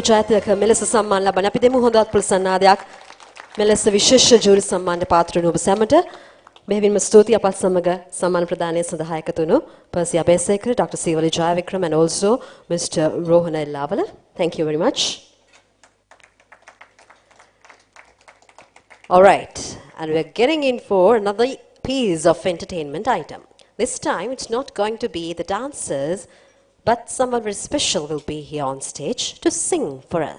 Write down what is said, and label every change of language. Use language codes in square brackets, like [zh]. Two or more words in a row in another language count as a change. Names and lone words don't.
[si] ජයතිලක මෙලෙස සම්මාන ලබන අපි දෙමු හොඳත් ප්‍රසන්නාදයක් මෙලෙස විශේෂ ජූරි සම්මානට පාත්‍ර වුණු ඔබ සැමට බෙහෙවින්ම ස්තුතියි අපත් සමග සම්මාන ප්‍රදානය සඳහා එකතු වුණු පර්සි අබේසේකර Dr. [en] Sivali Jayavikram and also Mr. Rohana Ellavala. Thank you very much. All right, and we're getting in for another piece of entertainment item. This time it's not going to be the dancers, but someone very special will be here on stage to sing for us.